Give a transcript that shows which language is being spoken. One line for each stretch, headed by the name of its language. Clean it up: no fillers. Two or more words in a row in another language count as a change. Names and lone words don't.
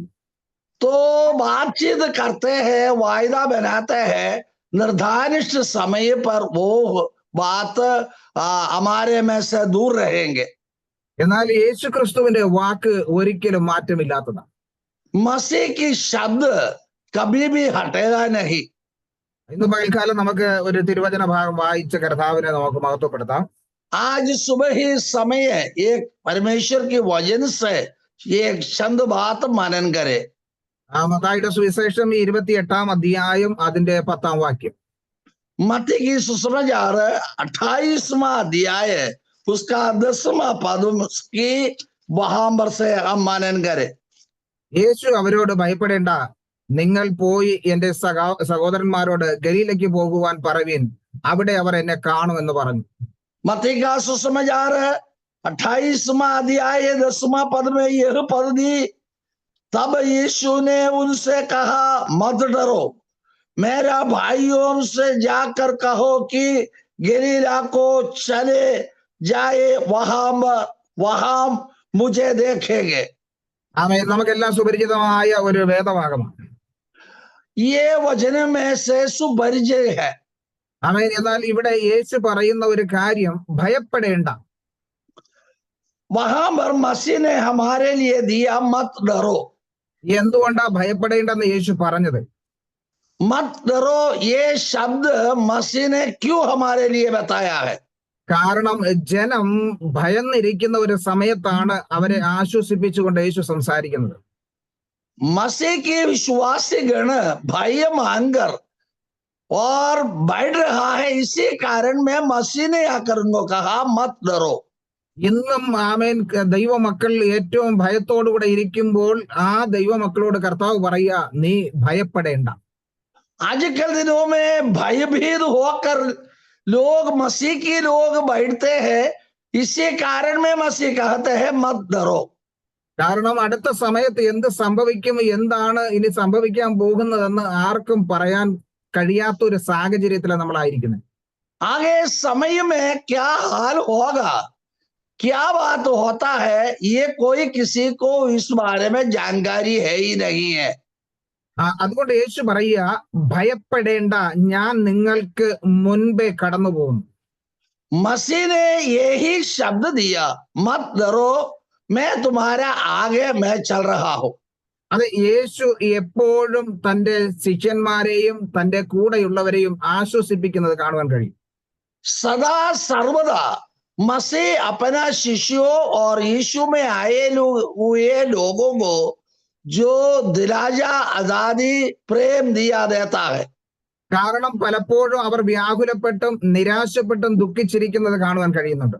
Hindi: तो बातचीत करते हैं, वायदा बनाते हैं, निर्धारित समय पर वो बात हमारे में से दूर रहेंगे.
Malayalam: എന്നാൽ യേശു ക്രിസ്തുവിന്റെ വാക്ക് ഒരിക്കലും മാറ്റമില്ലാത്തതാണ്.
Hindi: मसीह की शब्द कभी भी हटेगा नहीं.
Malayalam: ഇന്ന് പകൽക്കാലം നമുക്ക് ഒരു തിരുവചന ഭാഗം വായിച്ച കർത്താവിനെ നമുക്ക് മഹത്വപ്പെടുത്താം.
Hindi: आज सुबह ही समय एक परमेश्वर के वचन से एक चंद बात मनन करे.
Malayalam: മത്തായിയുടെ സുവിശേഷം 28-ാം അധ്യായം അതിന്റെ 10-ാം വാക്യം.
Hindi: मत्ती की सुसमाचार 28वां अध्याय उसका 10वां पद की वहां पर से हम मनन करे.
Malayalam: യേശു അവരോട് ഭയപ്പെടേണ്ട, നിങ്ങൾ പോയി എന്റെ സഹോദരന്മാരോട് ഗലീലയ്ക്ക് പോകുവാൻ പറവീൻ, അവിടെ അവർ എന്നെ കാണുമെന്ന് പറഞ്ഞു.
Hindi: मत्ती का सुसमाचार 28वां अध्याय 10वां पद में यह पद दी, तब यीशु ने उनसे कहा, मत डरो, मेरा भाइयों से जाकर कहो कि गलीला को चले जाए, वहां मुझे देखेंगे.
Malayalam: നമുക്കെല്ലാം സുപരിചിതമായ ഒരു വേദഭാഗമാണ്.
Hindi: ये वचन में से सुपरिचय है.
Malayalam: എന്നാൽ ഇവിടെ യേശു പറയുന്ന ഒരു കാര്യം, ഭയപ്പെടേണ്ട.
Hindi: वहां पर मसीह ने हमारे लिए दिया, मत डरो.
Malayalam: എന്തുകൊണ്ടാ ഭയപ്പെടേണ്ടെന്ന് യേശു പറഞ്ഞത്?
Hindi: मत डरो ये शब्द मसीह ने क्यों हमारे लिए बताया है?
Malayalam: കാരണം ജനം ഭയന്നിരിക്കുന്ന ഒരു സമയത്താണ് അവരെ ആശ്വസിപ്പിച്ചുകൊണ്ട് യേശു സംസാരിക്കുന്നത്.
Hindi: मसीह के विश्वासी गण भय मानकर और बढ़ रहा है, इसी कारण में मसीह ने आकर उनको कहा, मत डरो.
Malayalam: ഇന്നും ദൈവമക്കൾ ഏറ്റവും ഭയത്തോടുകൂടെ ഇരിക്കുമ്പോൾ ആ ദൈവമക്കളോട് കർത്താവ് പറയുക, നീ ഭയപ്പെടേണ്ട.
Hindi: आजकल दिनों में भयभीत होकर लोग मसीह के लोग बैठते हैं, इसी कारण में मसीह कहते हैं, मत डरो.
Malayalam: കാരണം അടുത്ത സമയത്ത് എന്ത് സംഭവിക്കും, എന്താണ് ഇനി സംഭവിക്കാൻ പോകുന്നതെന്ന് ആർക്കും പറയാൻ കഴിയാത്ത ഒരു സാഹചര്യത്തിലാണ് നമ്മളായിരിക്കുന്നത്.
Hindi: आगे समय में क्या हाल होगा, क्या बात होता है, ये कोई किसी को इस बारे में जानकारी है ही नहीं है.
Malayalam: അതുകൊണ്ട് യേശു പറയുക, ഭയപ്പെടേണ്ട, ഞാൻ നിങ്ങൾക്ക് മുൻപേ കടന്നു പോകുന്നു.
Hindi: मसीह ने यही शब्द दिया, मत डरो, मैं तुम्हारे आगे मैं चल रहा हूं.
Malayalam: അത് യേശു എപ്പോഴും തന്റെ ശിഷ്യന്മാരെയും തന്റെ കൂടെയുള്ളവരെയും ആശ്വസിപ്പിക്കുന്നത് കാണുവാൻ കഴിയും.
Hindi: सदा सर्वदा मसीह अपना शिष्यों और यीशु में आए हुए लोगों को जो दिलाजा, आजादी, प्रेम दिया देता है.
Malayalam: കാരണം പലപ്പോഴും അവർ വ്യാകുലപ്പെട്ടും നിരാശപ്പെട്ടും ദുഃഖിച്ചിരിക്കുന്നത് കാണുവാൻ കഴിയുന്നുണ്ട്.